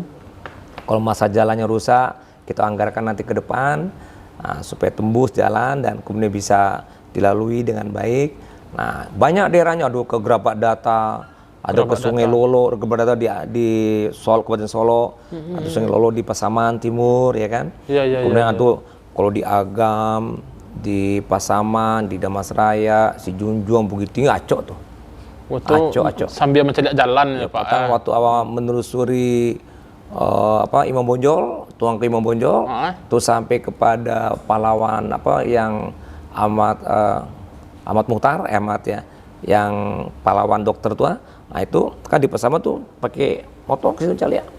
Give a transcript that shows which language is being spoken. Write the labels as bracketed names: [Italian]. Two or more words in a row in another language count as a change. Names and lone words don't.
[Indonesian] Kalau masa jalannya rusak, kita anggarkan nanti ke depan supaya tembus jalan dan kemudian bisa dilalui dengan baik. Nah, banyak daerahnya, ada ke Gerabat Data, ada ke Sungai Lolo, Gerabat Data di Kabupaten Solo, ada Sungai Lolo di Pasaman Timur, ya kan? Kemudian ada kalau di Agam, di Pasaman, di Damasraya, si Junjuang, Bukit Tinggi, acok tuh. Acok. Sambil mencari jalan ya Pak. Waktu awal menelusuri Imam Bonjol, tuang ke Imam Bonjol, terus sampai kepada pahlawan yang Ahmad Muhtar, yang pahlawan dokter tua. Nah itu kan di Pasaman tuh pakai motor ke situ cali ya.